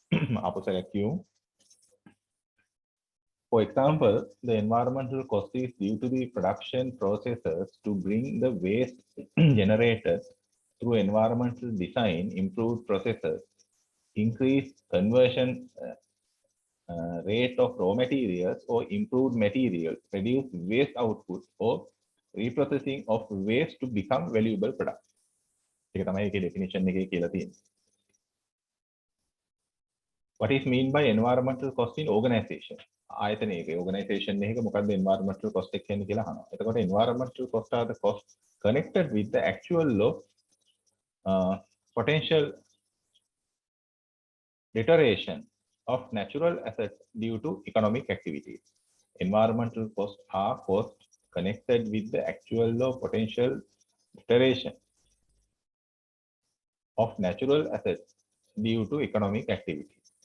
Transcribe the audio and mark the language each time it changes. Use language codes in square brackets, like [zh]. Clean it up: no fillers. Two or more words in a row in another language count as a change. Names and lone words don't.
[en] For example, the environmental cost is due to the production processes to bring the waste generated through environmental design, improved processes, increased conversion rate of raw materials or improved materials, reduce waste output or reprocessing of waste to become valuable products. [si] ඒක තමයි ඒකේ definition එකේ කියලා තියෙන්නේ. [en] What is mean by environmental cost in organization? [si] ආයතනයක organization එකක මොකක්ද [en] environmental cost [si] එක කියන්නේ කියලා අහනවා. [en] එතකොට environmental cost are the cost connected with the actual low potential deterioration of natural assets due to economic activities. Environmental costs are costs connected with the actual low potential deterioration of natural assets due to economic activities.